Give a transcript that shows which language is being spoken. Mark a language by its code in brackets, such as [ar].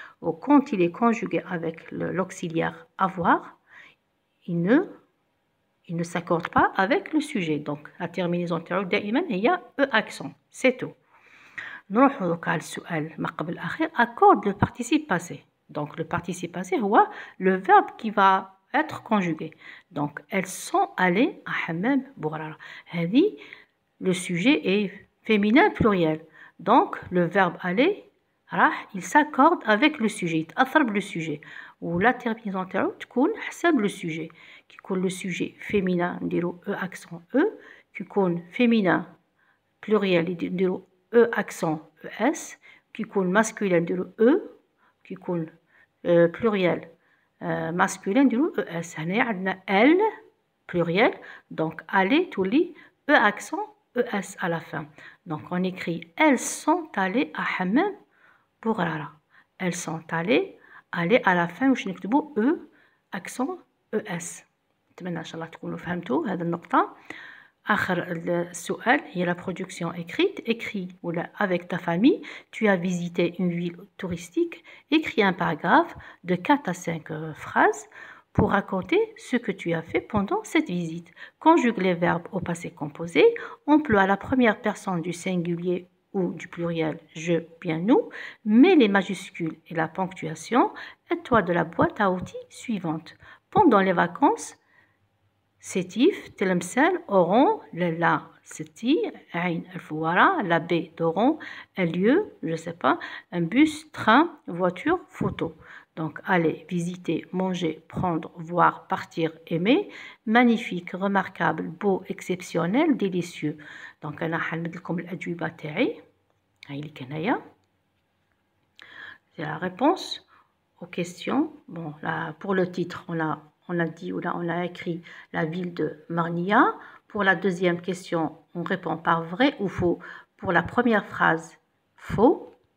[fr] Ou quand il est conjugué avec l'auxiliaire avoir, il ne s'accorde pas avec le sujet. Donc la terminaison [ar] تاعو دائما هي [fr] e accent. C'est tout. [ar] نروحو دوكا على السؤال ما قبل الأخير. [fr] Accorde le participe passé. Donc le participe passé [ar] هو [fr] le verbe qui va être conjugué. Donc elles sont allées à حمام بوغرارة. [ar] هذه [fr] le sujet est féminin pluriel. Donc le verbe aller il s'accorde avec le sujet, [ar] يتأثر بالو [fr] sujet. و la terminaison [ar] تاعو تكون حسب [fr] le sujet. [ar] كي يكون [fr] le sujet féminin [ar] نديرو [fr] e accent e, كي يكون féminin pluriel نديرو e accent es, كي يكون masculin نديرو e, كي يكون pluriel masculin نديرو es. [ar] هنايا عندنا [fr] elle pluriel, donc aller [ar] تولي [fr] e accent es à la fin. Donc on écrit elles sont allées à حمام بوغرارة. elles sont allées à la fin [ar] واش نكتبو [fr] e accent es. [ar] نتمنى ان شاء الله تكونوا فهمتوا هذه النقطة. آخر السؤال هي [fr] la production écrite. Écris [ar] ولا [fr] avec ta famille, tu as visité une ville touristique. Écris un paragraphe de 4 à 5 phrases pour raconter ce que tu as fait pendant cette visite. Conjugue les verbes au passé composé. Emploie la première personne du singulier ou du pluriel je, bien nous. Mets les majuscules et la ponctuation. Aide-toi de la boîte à outils suivante. Pendant les vacances, sétif, تلمسال, auront, la, seti, عين الفوارة, la baie d'Oron, un lieu, je ne sais pas, un bus, train, voiture, photo. Donc, aller, visiter, manger, prendre, voir, partir, aimer, magnifique, remarquable, beau, exceptionnel, délicieux. [ar] Donc, أنا حنمد لكم الأجوبة تاعي. هاي اللي كان هيا. [fr] C'est la réponse aux questions. Bon, là, pour le titre, on a dit ou là on a écrit la ville de Marnia. Pour la deuxième question, on répond par vrai ou faux. Pour la première phrase, faux.